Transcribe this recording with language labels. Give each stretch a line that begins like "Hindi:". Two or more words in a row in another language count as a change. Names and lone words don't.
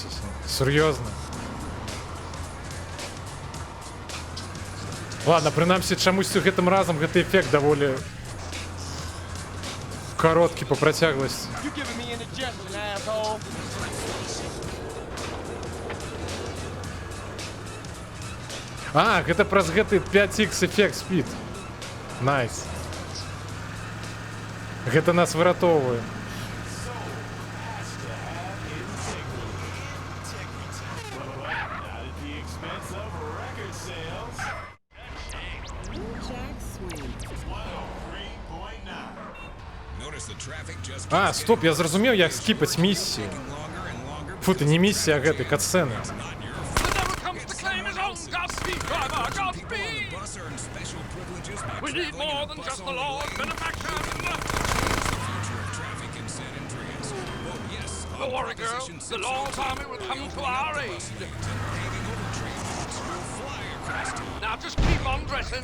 Russian: Серьезно.
Belarusian: Ладно, прынамсі чамусьці гэтым разам гэты эфект даволі кароткі па працягласці.
English: You giving me indigestion, asshole.
Belarusian: А, гэта праз гэты 5X эфект спід. Найс. Гэта нас выратоўвае. А, стоп, я зразумеў, як скіпаць місію. Фу, ты не місія, а гэты катсцэны.
English: We need more than just the Lord's benefaction. Don't worry, girl. The Lord's army will come to our aid. Now just keep on dressing.